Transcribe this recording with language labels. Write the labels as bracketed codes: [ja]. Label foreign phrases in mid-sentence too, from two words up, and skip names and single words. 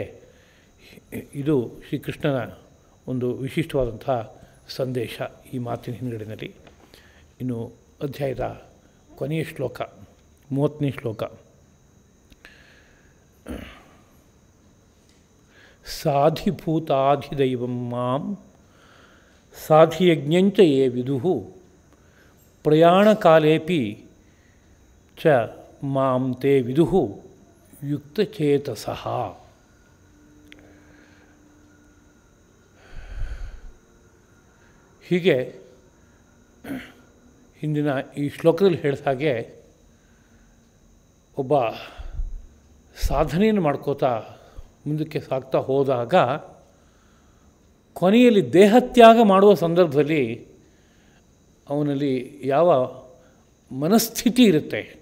[kn] ಇದು ಶ್ರೀಕೃಷ್ಣನ ಒಂದು ವಿಶಿಷ್ಟವಾದಂಥ ಸಂದೇಶ ಈ ಮಾತಿನ ಹಿನ್ನೆಲೆಯಲ್ಲಿ. ಇನ್ನು ಅಧ್ಯಾಯದ ಕೊನೆಯ ಶ್ಲೋಕ, 30ನೇ ಶ್ಲೋಕ. [sa] ಸಾಧಿಭೂತಾಧಿದೈವಂ ಮಾಂ ಸಾಧಿಯಜ್ಞಂಚ ಯೇ ವಿದುಃ ಪ್ರಯಾಣಕಾಲೇಪಿ ಚ ಮಾಂ ತೇ ವಿದುಃ ಯುಕ್ತಚೇತಸಃ. [kn] ಹೀಗೆ ಹಿಂದಿನ ಈ ಶ್ಲೋಕದಲ್ಲಿ ಹೇಳಿದ ಹಾಗೆ ಒಬ್ಬ ಸಾಧನೆಯನ್ನು ಮಾಡ್ಕೋತಾ ಮುಂದಕ್ಕೆ ಸಾಗ್ತಾ ಹೋದಾಗ ಕೊನೆಯಲ್ಲಿ ದೇಹತ್ಯಾಗ ಮಾಡುವ ಸಂದರ್ಭದಲ್ಲಿ ಅವನಲ್ಲಿ ಯಾವ ಮನಸ್ಥಿತಿ ಇರುತ್ತೆ